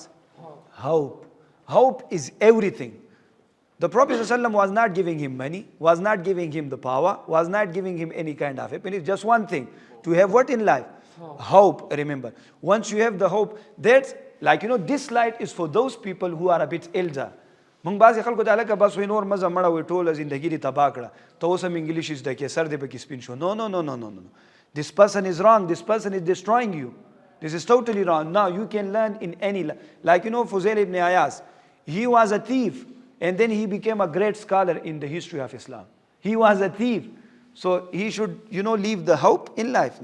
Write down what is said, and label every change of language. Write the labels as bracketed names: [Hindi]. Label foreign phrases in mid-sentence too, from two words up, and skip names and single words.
[English] Hope. Hope is everything. The Prophet ﷺ was not giving him money, was not giving him the power, was not giving him any kind of happiness. Just one thing. To have what in life? Hope, remember. Once you have the hope, that's like, this slide is for those people who are a bit elder. [Pashto] موږ بعضې خلکو ته هلکه بس وایي نور مه ځه مړه وایي ټوله زندګي دې تباه کړه ته اوس هم انګلیش زده کې سر دې پکې سپین شو no. [English] This person is wrong. This person is destroying you. This is totally wrong. Now you can learn in any, like Fuzail ibn Ayaz, he was a thief and then he became a great scholar in the history of Islam. He was a thief, so he should leave the hope in life.